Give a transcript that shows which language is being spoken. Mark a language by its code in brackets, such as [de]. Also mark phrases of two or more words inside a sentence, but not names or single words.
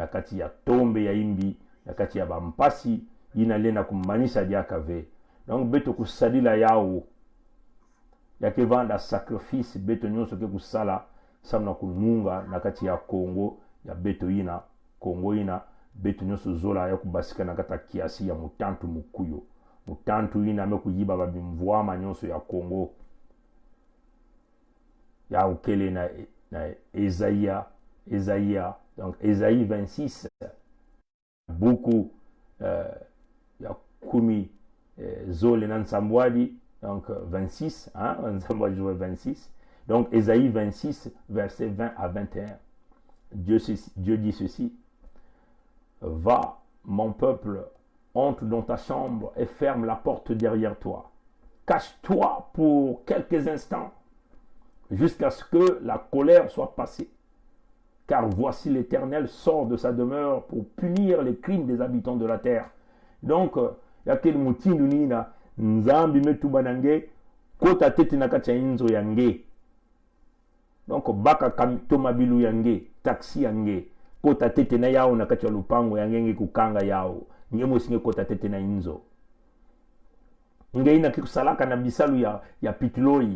[kg] kati ya tombe ya imbi na kati ya bampasi ina lena kumanisha diaka ve donc beto kusadila yao yake vanda sacrifice beto nyonso ke kusala samna kununga na kati ya Kongo ya beto ina Kongo ina beto nyonso zola ya kubasika na kata kiasi ya mutantu mukuyo mutantu ina amekuyiba babimvwama nyonso ya Kongo ya ukele na Esaïa [fr] donc Esaïe 26 beaucoup [kg] ya kumi zole na nsambwadi [fr] donc 26 nsambwadi 26 donc Esaïe 26 verset 20 à 21 Dieu dit ceci, va, mon peuple, entre dans ta chambre et ferme la porte derrière toi. Cache-toi pour quelques instants jusqu'à ce que la colère soit passée. Car voici l'Éternel sort de sa demeure pour punir les crimes des habitants de la terre. Donc, [kg] yakeli mutindu nina nzambi metuba nange kota tete nakacha inzo yange. Donc baka tomabilu yange, taxi yange, kota tete na yao nakacha lupango yange kukanga yao. Ngemo singe kota tete na inzo. Nge ina kikusalaka na bisalu ya pituloi.